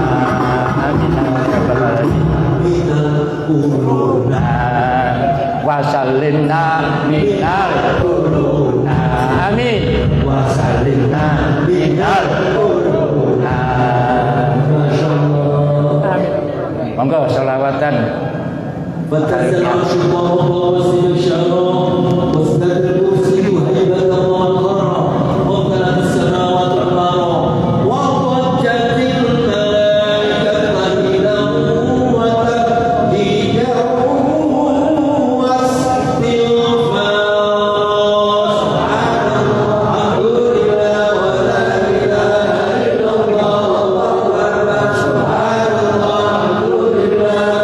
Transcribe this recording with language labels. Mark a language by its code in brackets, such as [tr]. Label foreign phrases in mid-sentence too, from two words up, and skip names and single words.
[ar] آمين يا رب العالمين. وسلمنا من الكرونا. آمين. وسلمنا من الكرونا. Amin. [jv] Monggo selawatan. [ar] فتنزل عرش الله ووسل الشعراء وازداد الكرسي هيبة وقرا وامتلأت السماوات عمارا وضجت الملائكة تهليلا وتهليلا واستغفارا سبحان الله الحمد لله ولا إله إلا الله والله أكبر سبحان الله الحمد لله